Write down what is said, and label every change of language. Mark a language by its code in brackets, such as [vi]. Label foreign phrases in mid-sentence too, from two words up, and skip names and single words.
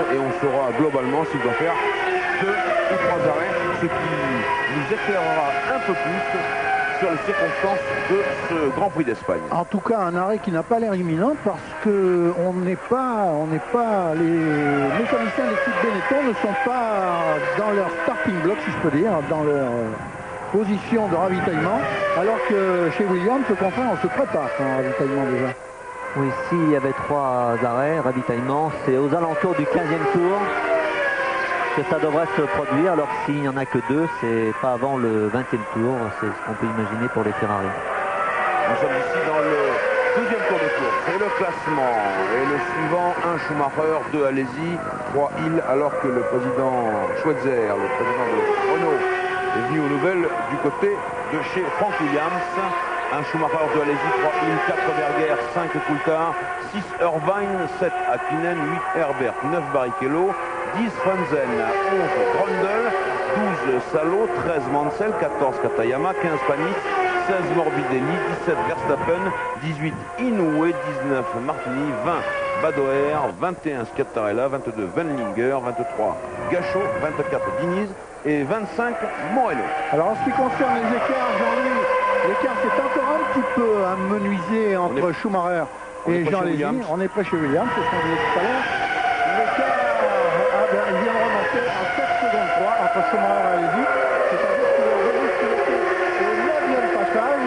[fr] Et on saura globalement s'il doit faire 2 ou 3 arrêts, ce qui nous éclairera un peu plus sur les circonstances de ce Grand Prix d'Espagne. En tout cas, un arrêt qui n'a pas l'air imminent parce que les mécaniciens de l'équipe Benetton ne sont pas dans leur [en] starting block, [fr] si je peux dire, dans leur position de ravitaillement, alors que chez Williams, au contraire, on se prépare pour un ravitaillement déjà. Oui, s'il y avait 3 arrêts, ravitaillement, c'est aux alentours du 15e tour que ça devrait se produire, alors s'il n'y en a que 2, c'est pas avant le 20e tour, c'est ce qu'on peut imaginer pour les Ferrari. Nous sommes ici dans le 12e tour de course, c'est le classement, et le suivant, 1 Schumacher, 2 Alesi, 3 Hill, alors que le président Schweitzer, le président de Renault, est venu aux nouvelles du côté de chez Frank Williams. 1 Schumacher, 2 Alesi, 3 Hill, 4 Berger, 5 Coulthard, 6 Irvine, 7 Hakkinen, 8 Herbert, 9 Barrichello, 10 Frenzen, 11 Brundle, 12 Salo, 13 Mansell, 14 Katayama, 15 Panis, 16 Morbidelli, 17 Verstappen, 18 Inoue, 19 Martini, 20 Badoer, 21 Schiattarella, 22 Wendlinger, 23 Gachot, 24 Diniz et 25 Morello. Alors en ce qui concerne les écarts, Jean-Louis, l'écart c'est encore un petit peu amenuisé entre Schumacher et Jean Alesi. On est près chez Williams, c'est ce qu'on disait tout à l'heure. L'écart il vient de remonter à 7 secondes 3 entre Schumacher et Alesi. C'est-à-dire qu'il est revenu au 9e passage.